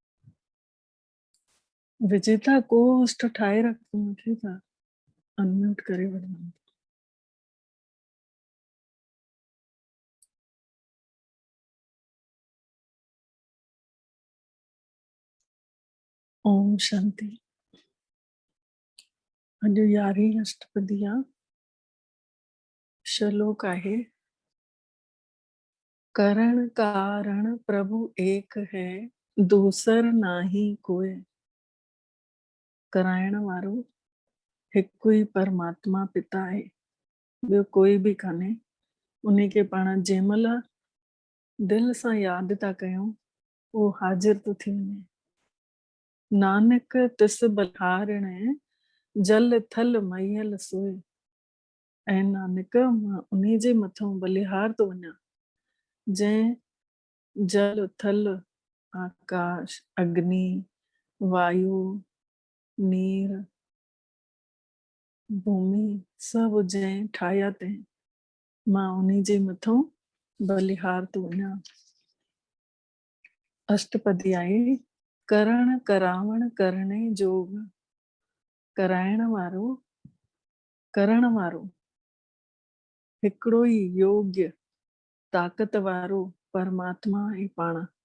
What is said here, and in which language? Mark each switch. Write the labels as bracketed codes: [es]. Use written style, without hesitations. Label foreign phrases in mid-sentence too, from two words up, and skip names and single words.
[sd] विजेता को होस्ट ठाए रखो, मुझे था अनम्यूट करे वठो। ओम शांति। अॼु 11 अष्टपदी आहे। श्लोक आहे [pa] ਕਰਣ ਕਾਰਣ ਪ੍ਰਭੁ ਏਕ ਹੈ, ਦੂਸਰ ਨਾਹੀ ਕੋਈ। [sd] कराइण वारो हिकु ई परमात्मा पिता आहे, ॿियो कोई बि कान्हे। उन्हीं के पाण जंहिंमहिल दिल सां यादि था कयूं, उहो हाज़िर थो थी वञे। [pa] ਨਾਨਕ ਤਿਸ ਬਲਿਹਾਰਣੁ ਜਲ ਥਲ ਮਯਲ ਸੋਏ। [sd] ऐं नानक मां उन्हीं जे मथां बलिहार थो वञा, जंहिं जल थल आकाश अग्नि वायु नीर भूमि सभु जंहिं ठाहिया अथईं, मां उन्हीं जे मथां बलिहार थो वञा। अष्टपदी आहे, [pa] ਕਰਣ ਕਰਾਵਣ ਕਰਣੇ ਜੋਗ। [sd] कराइण वारो करण वारो हिकिड़ो ई योग्य ताक़त वारो परमात्मा आहे पाण।